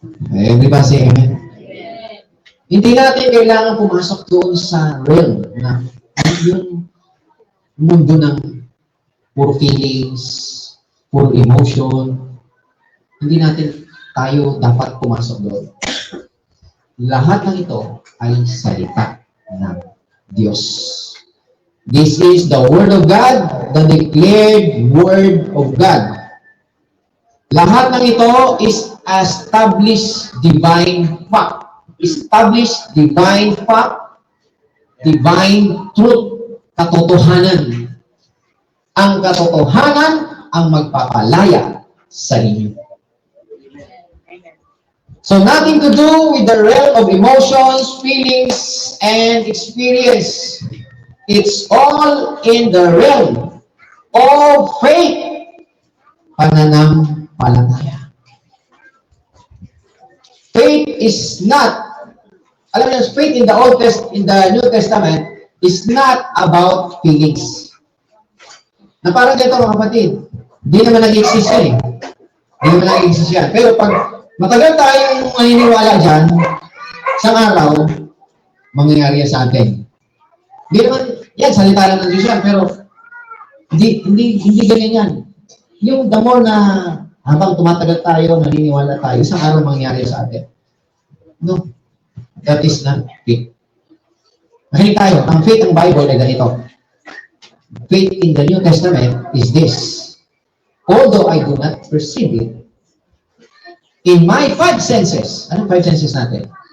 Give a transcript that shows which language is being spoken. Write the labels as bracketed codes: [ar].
[en] Everybody say amen. [tl] Hindi natin kailangan pumasok doon sa realm na yung mundo ng puro feelings, puro emotion. Hindi natin tayo dapat pumasok doon. Lahat ng ito ay salita ng Diyos. [en] This is the Word of God, the declared Word of God. [tl] Lahat ng ito [en] is established divine fact. Established divine fact, divine truth, katotohanan. [tl] Ang katotohanan ang magpapalaya sa inyo. [en] So nothing to do with the realm of emotions, feelings, and experience. It's all in the realm of faith, pananampalataya. Faith is not, [tl] alam niyo, [en] faith in the New Testament is not about feelings. [tl] Na parang dito mga kapatid, di naman nag-exist yan eh. Di naman nag-exist yan. Pero pag matagal tayong maniniwala dyan, isang araw, mangyayari yan sa atin. Hindi naman, yan, salita lang ng Diyos yan, pero hindi ganyan yan. Yung [en] the more [tl] na habang tumatagal tayo, naniniwala tayo, isang araw mangyayari sa atin. [en] No, that is not faith. [tl] Makinig tayo, ang faith ng Bible ay ganito. [en] Faith in the New Testament is this. Although I do not perceive it, in my five senses, [tl] anong five senses natin?